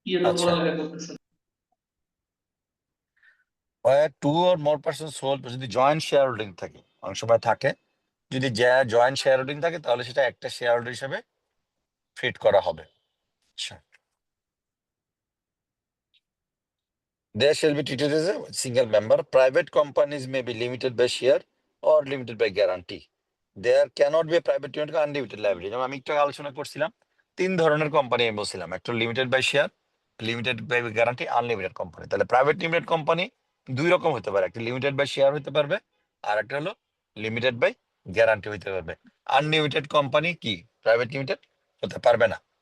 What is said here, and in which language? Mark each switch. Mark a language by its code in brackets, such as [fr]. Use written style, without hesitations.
[bn] আচ্ছা, [en] where two or more persons hold, [bn] যদি joint share holding থাকে, অনেক সময় থাকে, যদি জয়েন্ট শেয়ার হোল্ডিং থাকে তাহলে সেটা একটা শেয়ার হোল্ডার হিসেবে ট্রিট করা হবে। [en] আচ্ছা, they shall be treated as a single member. Private companies may be limited by share or limited by guarantee. There cannot be a private limited unlimited liability. [bn] যেমন আমি একটু আলোচনা করছিলাম, 3 ধরনের কোম্পানি আমি বলছিলাম, একটা limited by share, limited by guarantee, unlimited company. তাহলে প্রাইভেট লিমিটেড কোম্পানি 2 রকম হতে পারে, একটা লিমিটেড বাই শেয়ার হতে পারবে, আর একটা হলো লিমিটেড বাই গ্যারান্টি হতে পারবে। আনলিমিটেড কোম্পানি কি প্রাইভেট লিমিটেড হতে পারবে না।